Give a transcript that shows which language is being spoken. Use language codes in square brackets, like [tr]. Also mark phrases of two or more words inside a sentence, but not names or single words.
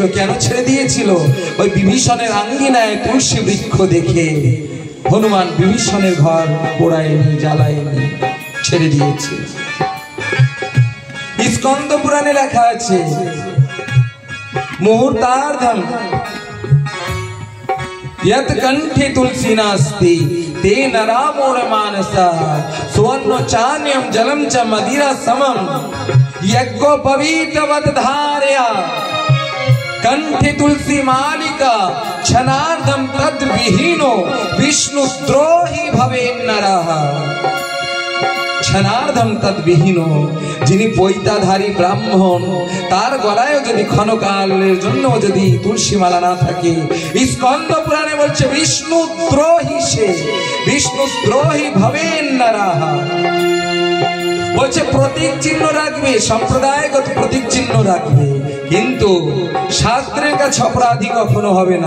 [bn] কেন ছেড়ে দিয়েছিল? ওই বিভীষণের আঙ্গিনায় তুলসী বৃক্ষ দেখে হনুমান বিভীষণের ঘর পোড়ায়নি, জ্বালায়নি, ছেড়ে দিয়েছে। স্কন্দ পুরাণে লেখা আছে, [sa] মুহূর্তার্ধম यत् कंठे तुलसी नास्ति तेन रामो मानसा सुवर्ण चान्यम जलम च मदिरा समम यज्ञो पवित्रवत धारया कंठे तुलसी मालिका क्षणार्धम तद विहीनो विष्णु द्रोही भवेन नरः। क्षणार्धम तद विहीनो, [bn] যিনি পৈতাধারী ব্রাহ্মণ, তার গলায় যদি ক্ষণকালের জন্য যদি তুলসী মালা না থাকে, স্কন্দ পুরাণে বলছে বিষ্ণু দ্রোহী সে, [sa] বিষ্ণু দ্রোহী ভবেন নরঃ। [bn] বলছে প্রতীক চিহ্ন রাখবে, সম্প্রদায়গত প্রতীক চিহ্ন রাখবে, কিন্তু শাস্ত্রের কাছে অপরাধী কখনো হবে না।